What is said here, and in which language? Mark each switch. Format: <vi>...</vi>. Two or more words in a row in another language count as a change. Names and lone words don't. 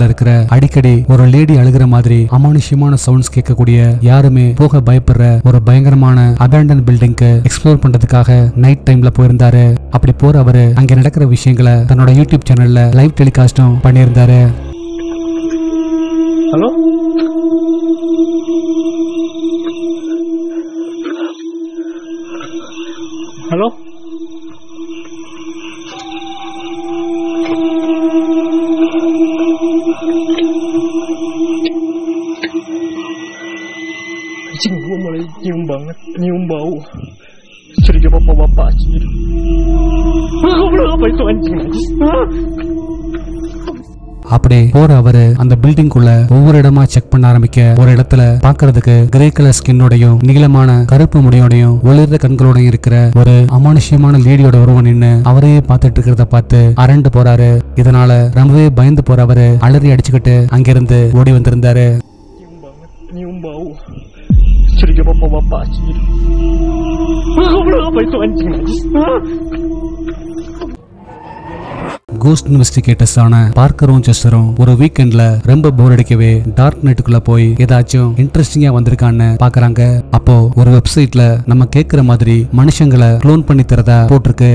<ta>இருக்கிற அடிக்கடி ஒரு லேடி அழுகிற மாதிரி அமானுஷ்யமான சவுண்ட்ஸ் கேட்கக்கூடிய யாருமே போக பயப்படுற ஒரு பயங்கரமான</ta> <en>abandon building</en> <ta>எக்ஸ்ப்ளோர் பண்றதுக்காக</ta> <en>night time</en> <ta>போயிருந்தாரு. அப்படி போற அவரு அங்க நடக்கிற விஷயங்களை தன்னோட</ta> <en>YouTube channel live telecast</en> <ta>பண்ணியிருந்தாரு.</ta> <en>hello hello</en> <id>Anjing gue mulai nyium banget, nyium bau. Curiga bapak-bapak sih. Aku bilang apa itu anjing?</id> <ta>அப்படியே போற அவரு அந்த பில்டிங்குள்ள ஒவ்வொரு இடமா செக் பண்ண ஆரம்பிக்க ஒரு இடத்துல பாக்குறதுக்கு</ta> <en>grey colour skin</en> <ta>நீளமான கருப்பு முடியோடையும் ஒளிர்ற கண்களோடையும் இருக்கிற ஒரு அமானுஷ்யமான லேடியோட உருவம் நின்று அவரையே பார்த்துட்டு இருக்கிறத பார்த்து அரண்டு போறாரு. இதனால ரொம்பவே பயந்து போற அவரு அலறி அடிச்சுக்கிட்டு அங்கிருந்து ஓடி வந்திருந்தாரு.</ta> <id>Nyium bau. Curiga bapak-bapak sih. Aku bilang apa itu anjing?</id> <en>ghost investigators</en> <ta>ஆன பார்க்கரும் செஸ்டரும் ஒரு வீக்கெண்ட்ல ரொம்ப போர் அடிக்கவே</ta> <en>dark net</en> <ta>போய் ஏதாச்சும் இன்ட்ரெஸ்டிங்கா வந்திருக்கான்னு பாக்குறாங்க. அப்போ ஒரு வெப்சைட்ல நம்ம கேட்கிற மாதிரி மனுஷங்களை க்ளோன் பண்ணி தரதா போட்டிருக்கு.</ta>